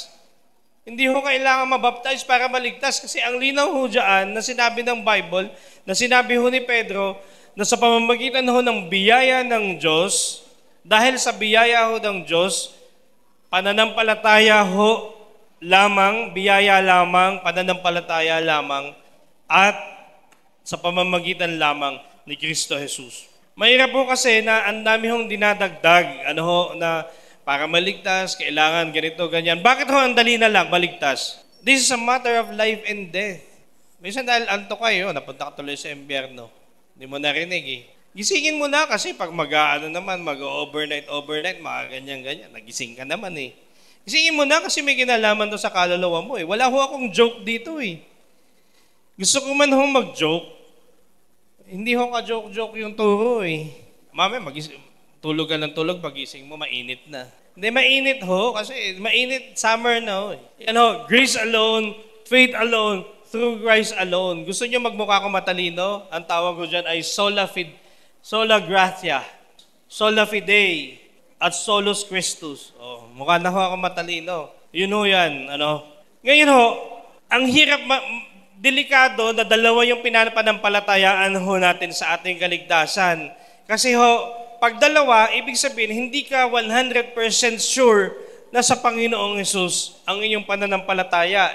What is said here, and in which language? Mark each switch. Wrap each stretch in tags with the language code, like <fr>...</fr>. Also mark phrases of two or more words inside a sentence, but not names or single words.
<tl>Hindi ho kailangan mabaptize para maligtas kasi ang linaw ho dyan na sinabi ng Bible, na sinabi ho ni Pedro, na sa pamamagitan ho ng biyaya ng Diyos, dahil sa biyaya ho ng Diyos, pananampalataya ho lamang, biyaya lamang, pananampalataya lamang, at sa pamamagitan lamang ni Kristo Jesus. Mahirap po kasi na ang dami hong dinadagdag, na para maligtas, kailangan ganito, ganyan. Bakit ho ang dali na lang maligtas?</tl> <en>This is a matter of life and death.</en> <tl>Minsan dahil anto kayo, napunta ka tuloy sa impyerno. Hindi mo narinig eh. Gisingin mo na kasi pag mag-overnight, ganyan, nagising ka naman eh. Gisingin mo na kasi may kinalaman to sa kaluluwa mo eh. Wala ho akong joke dito eh. Gusto ko man ho mag-joke, hindi ho ka-joke-joke yung turo eh. Mamaya tulog ka ng tulog, pagising mo, mainit na. Hindi, mainit ho, kasi mainit summer na ho eh. Yan ho,</tl> <en>grace alone, faith alone, through Christ alone.</en> <tl>Gusto nyo magmukha ko matalino? Ang tawag ko dyan ay</tl> <la>sola gratia, sola fide,</la> <tl>at</tl> <la>solus Christus.</la> <tl>Mukha na ho ako matalino. Yun ho yan. Ngayon ho, ang hirap, delikado na dalawa yung pinapanampalatayaan ho natin sa ating kaligtasan. Kasi ho, pag dalawa, ibig sabihin, hindi ka 100% sure na sa Panginoong Hesus ang inyong pananampalataya?</tl>